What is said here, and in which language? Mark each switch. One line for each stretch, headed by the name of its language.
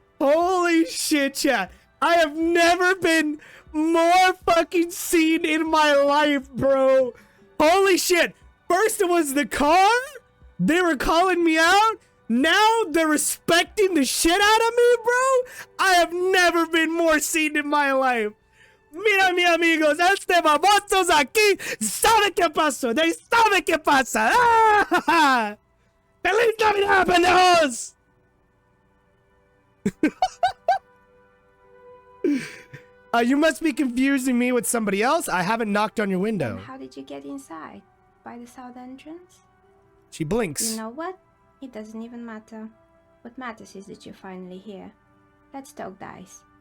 English: Holy shit, chat. I have never been more fucking seen in my life, bro. Holy shit. First it was the car. They were calling me out. Now they're respecting the shit out of me, bro. I have never been more seen in my life.
Spanish: Mira, mi amigos, este babosos aquí sabe qué pasó.
English: They
Spanish: sabe qué pasa. ¡Ah! ¡Feliz Navidad, pendejos!
English: You must be confusing me with somebody else. I haven't knocked on your window. And how did you get inside? By the south entrance? She blinks. You know what? It doesn't even matter. What matters is that you're finally here. Let's talk dice.